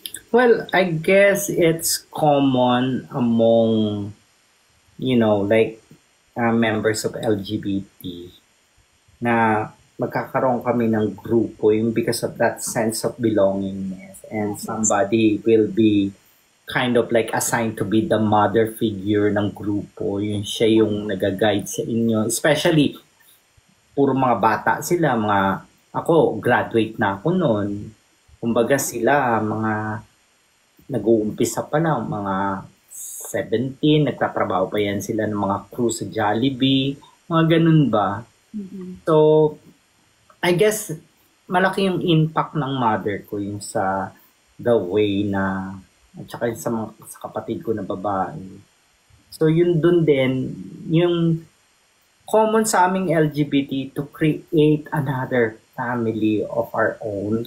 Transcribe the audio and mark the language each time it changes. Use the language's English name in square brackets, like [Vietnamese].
[English] Well, I guess it's common among, like members of LGBT [Filipino] na magkakaroon kami ng grupo yung [English] because of that sense of belongingness and somebody will be kind of like assigned to be the mother figure [Filipino] ng grupo. Yun siya yung nag-guide sa inyo. Especially, puro mga bata sila. Ako, graduate na ako noon. Kumbaga sila, mga nag-uumpisa pa lang, mga 17, nagtatrabaho pa yan sila ng mga crew sa Jollibee, mga ganun ba? So, [English] I guess, [Filipino] malaki yung impact ng mother ko yung sa the way na, at saka sa kapatid ko na babae. [English] So, [Filipino] yun dun din, yung [English] common [Filipino] sa aming [English] LGBT to create another family of our own.